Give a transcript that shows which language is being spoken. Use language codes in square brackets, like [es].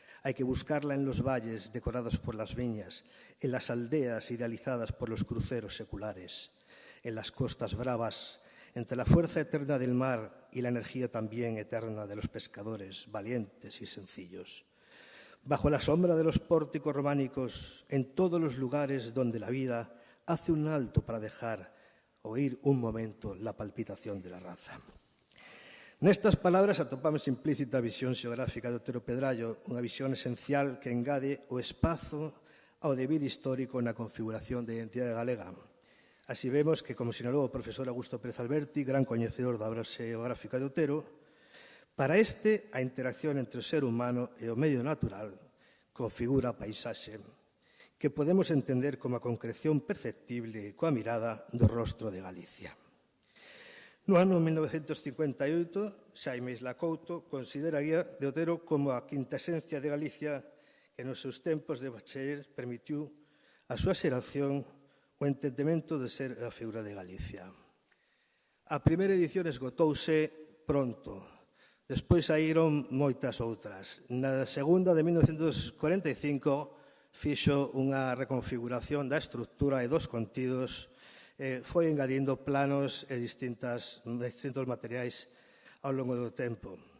[es] Hay que buscarla en los valles decorados por las viñas, en las aldeas idealizadas por los cruceros seculares, en las costas bravas, entre la fuerza eterna del mar y la energía también eterna de los pescadores, valientes y sencillos. Bajo la sombra de los pórticos románicos, en todos los lugares donde la vida hace un alto para dejar oír un momento la palpitación de la raza. [gl] Nestas palabras atopamos implícita a visión xeográfica de Otero Pedrallo, unha visión esencial que engade o espazo ao devir histórico na configuración da identidade galega. Así vemos que, como sinalou o profesor Augusto Pérez Alberti, gran coñecedor da obra xeográfica de Otero, para este, a interacción entre o ser humano e o medio natural configura a paisaxe que podemos entender como a concreción perceptible coa mirada do rostro de Galicia. No ano 1958, Xaime Isla Couto considera a guía de Otero como a quinta esencia de Galicia que nos seus tempos de bachiller permitiu a súa xeración o entendemento de ser a figura de Galicia. A primeira edición esgotouse pronto. Despois saíron moitas outras. Na segunda, de 1945, fixo unha reconfiguración da estrutura e dos contidos foi engadindo planos e distintos materiais ao longo do tempo.